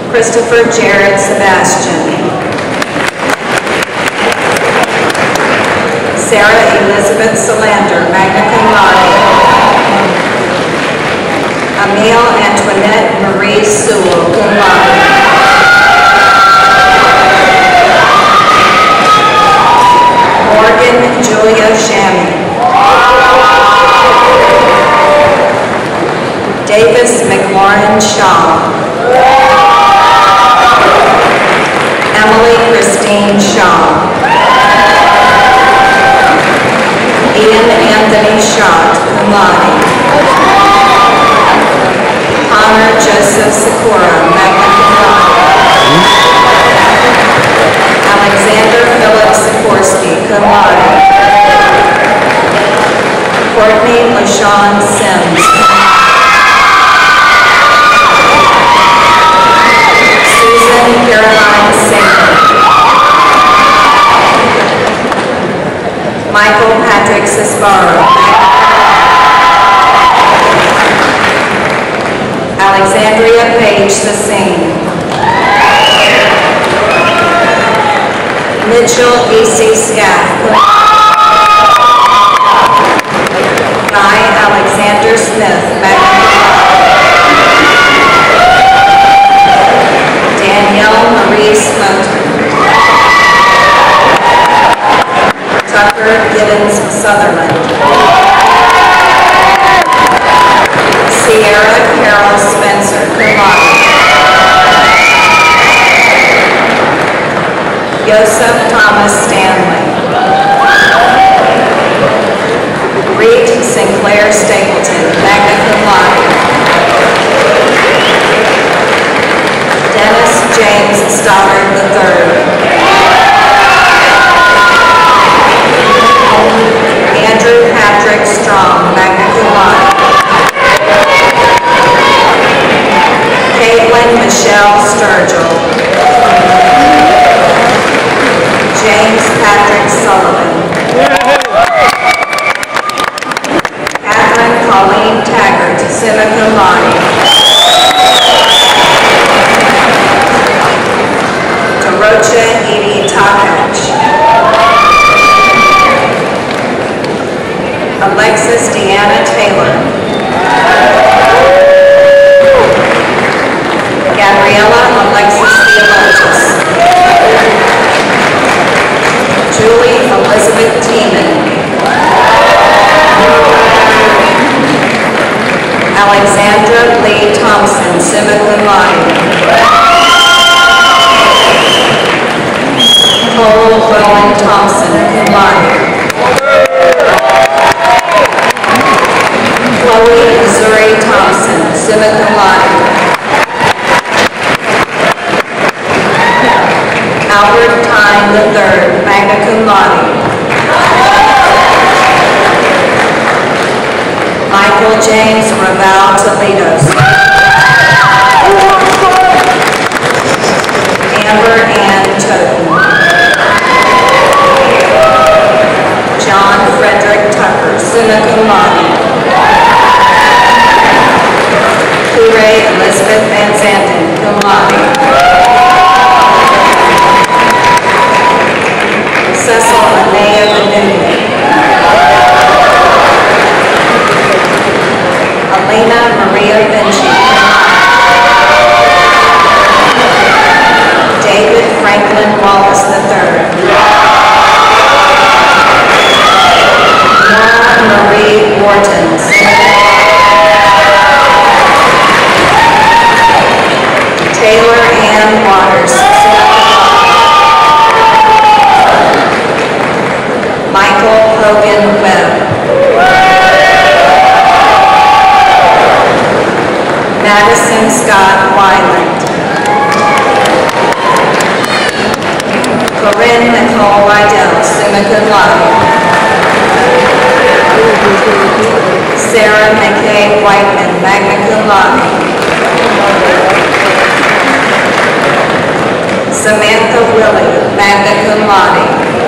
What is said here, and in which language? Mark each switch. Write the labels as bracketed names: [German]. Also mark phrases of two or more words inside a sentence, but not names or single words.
[English] Christopher Jared Sebastian. Sarah Elizabeth Solander, [Latin] magna cum laude. [English] Emile Antoinette Marie Sewell, [Latin] cum laude. [English] Morgan Julia Shammy. Davis McLaurin Shaw. Emily Christine Shaw. Ian Anthony Schott, [Latin] cum laude. [English] Connor Joseph Sikora, [Latin] magna cum laude. [English] Alexander Philip Sikorsky, [Latin] cum laude. [English] Courtney LaShawn Sims. Susan Caroline Singer. Michael Patrick Cisbaro. Alexandria Page Sassine. Mitchell E.C. Scaff. Guy Alexander Smith, [Latin] magna cum laude. [English] Danielle Marie Smoten. Tucker Giddens Sutherland. Sierra Carol Spencer, [Latin] cum laude. [English] Joseph Thomas Stanley. Reed Sinclair Stapleton, [Latin] magna cum laude. [English] Dennis James Stoddard III. Andrew Patrick Strong, [Latin] magna cum laude. [English] Caitlin Michelle Sturgill. James Patrick Sullivan. Catherine Colleen Taggart, [Latin] summa cum laude. [English] Dorocha Edie Takach. Alexis Deanna Taylor. Gabriella Alexis Theologus. Julie Elizabeth Tiemann. Alexandra Lee Thompson, [Latin] summa cum laude. [English] Cole Rowan Thompson, [Latin] cum laude. [English] Chloe Missouri Thompson, [Latin] summa cum laude. [English] Albert Tyne III, [Latin] magna cum laude. [English] Michael James Raval Toledo. Amber Ann Toten. John Frederick Tucker, [Latin] summa cum laude. [English] Ray Elizabeth Van Zanten, [Latin] cum laude. [English] Cecil Anea Benuti. Elena Maria Vinci. David Franklin Wallace III. Nora Marie Wharton. Taylor Ann Waters. Michael Hogan Webb. Madison Scott Weiland. Corinne Nicole Rydell, [Latin] summa cum laude. [English] Sarah McKay Whiteman, [Latin] magna cum laude. [English] Samantha Willie, [Latin] magna cum laude.